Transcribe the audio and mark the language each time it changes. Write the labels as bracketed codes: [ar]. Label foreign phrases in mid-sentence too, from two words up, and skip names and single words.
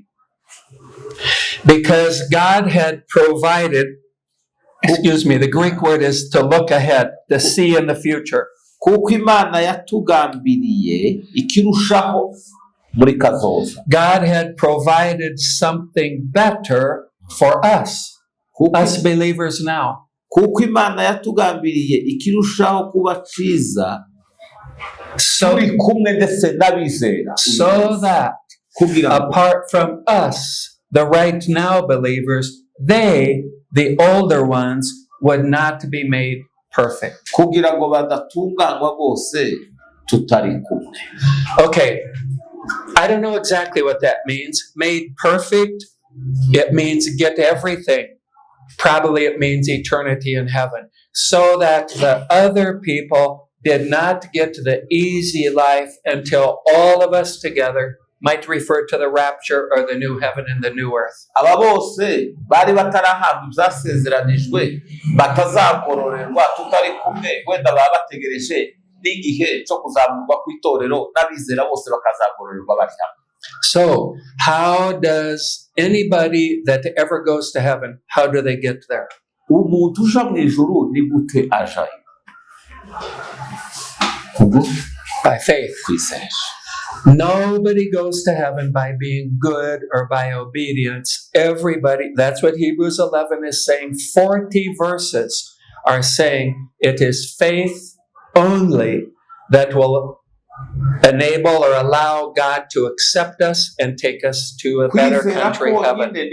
[en] Because God had provided, the Greek word is to look ahead, to see in the future. God had provided something better for us believers now. [rn] Kuko Imana yatugambiriye ikirushaho kuba ciza turi kumwe ndetse n'abizera, [en] so that apart from us, the right now believers, they, the older ones, would not be made perfect. [rn] Kugira ngo badatunganywa bose tutari kumwe. [en] Okay, I don't know exactly what that means. Made perfect, it means get everything. Probably it means eternity in heaven. So that the other people did not get the easy life until all of us together might refer to the rapture or the new heaven and the new earth. [rn] Aba bose bari batarahabwa ibyasezeranijwe batazagororerwa tutari kumwe, wenda baba bategereje n'igihe cyo kuzamurwa kw'itorero n'abizera bose bakazagororerwa bari hamwe. [en] So, how does anybody that ever goes to heaven, how do they get there? [rn] Umuntu uja mu ijuru ni gute ajayo? [en] By faith. [rn] Kwizera. [en] Nobody goes to heaven by being good or by obedience. Everybody, that's what Hebrews 11 is saying. 40 verses are saying it is faith only that will enable or allow God to accept us and take us to a better country, heaven.